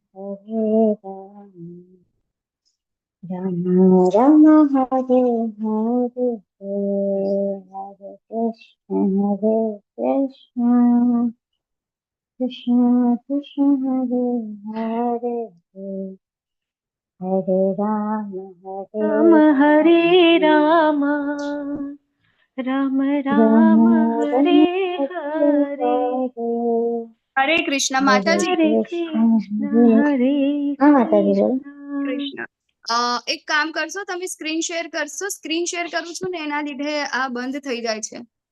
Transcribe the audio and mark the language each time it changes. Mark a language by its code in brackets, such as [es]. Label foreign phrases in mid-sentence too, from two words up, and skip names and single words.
[sa] राम राम, हरे हरे, हरे कृष्ण, कृष्ण कृष्ण, हरे हरे, हरे राम, हरे राम, રામ રામ હરે [gu] હરે હરે કૃષ્ણ માતાજી હરે કૃષ્ણ હરે હા માતાજી બોલો કૃષ્ણ એક કામ કરશો, તમે [en] screen share [gu] કરશો? [en] screen share [gu] કરું છું ને એના લીધે આ બંધ થઈ જાય છે.